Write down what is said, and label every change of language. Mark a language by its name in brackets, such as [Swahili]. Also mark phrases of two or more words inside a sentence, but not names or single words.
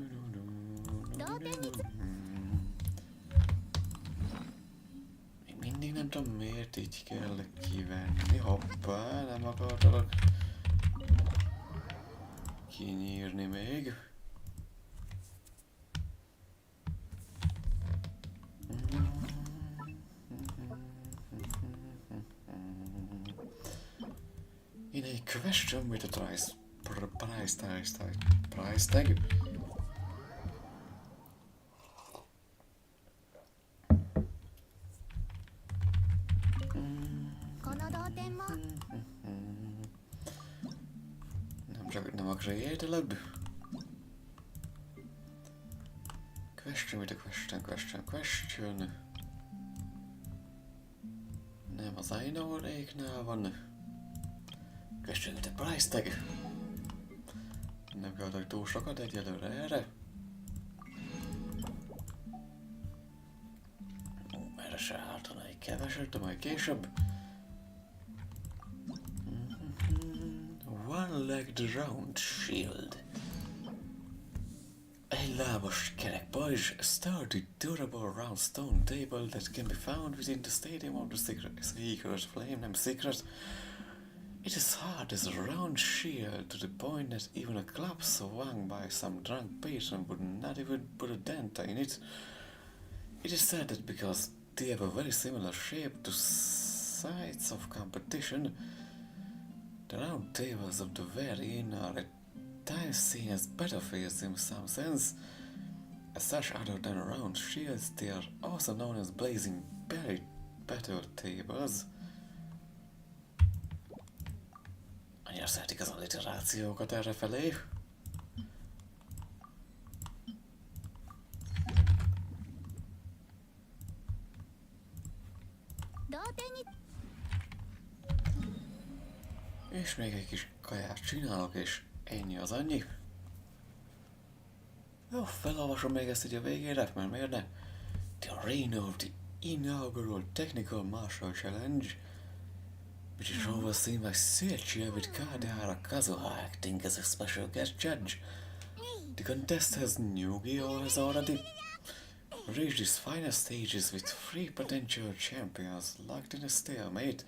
[Hungarian] Még mindig Nem tudom miért így kell kivenni. Hoppá, nem akartalak kinyírni még. [English] In a question with a price tag. [Hungarian] Nem a creative. [English] Question with a question. [Hungarian] Nem az [English] I know- [Hungarian] éknál van. [English] Question with a price tag. [Hungarian] Nem kell túl sokat egyelőre erre. Erre se ártana egy keveset, de majd később. [English] One-legged round shield. [Hungarian] Egy lábas kerek pajzs, [English] a sturdy, durable round stone table that can be found within the stadium of the secret flame, nem secret. It is hard as a round shield to the point that even a club swung by some drunk patron would not even put a dent in it. It is said that because they have a very similar shape to sites of competition, the round tables of the very inn are at times seen as battlefields in some sense. As such, other than round shields, they are also known as blazing battle tables. [Hungarian] Annyira szeretik az alliterációkat errefelé. És még egy kis kaját csinálok, és ennyi az annyi. Jó, felolvasom még ezt így a végére, mert miért ne? [English] The arena of the inaugural Technical Martial Challenge, which is overseen by Seiichi with Kadehara Kazuha acting as a special guest judge. The contest has has already reached its final stages with 3 potential champions locked in a stalemate.